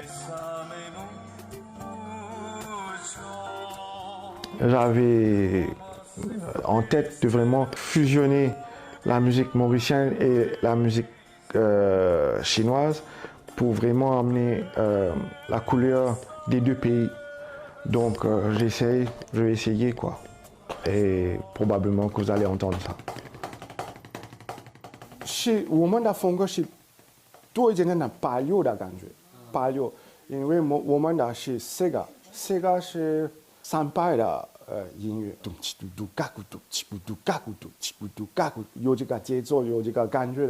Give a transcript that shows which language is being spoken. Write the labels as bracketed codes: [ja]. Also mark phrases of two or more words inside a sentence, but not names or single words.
[fr] J'avais en tête de vraiment fusionner la musique mauricienne et la musique chinoise pour vraiment amener la couleur des deux pays. Donc je vais essayer quoi. Et probablement que vous allez entendre ça. [zh] 是我们的风格是多一点点的巴六的感觉，巴六，因为我们的是Sega是3拍的音乐，咚叽嘟嘟嘎咕嘟，叽咕嘟嘎咕嘟，叽咕嘟嘎咕，有这个节奏，有这个感觉的。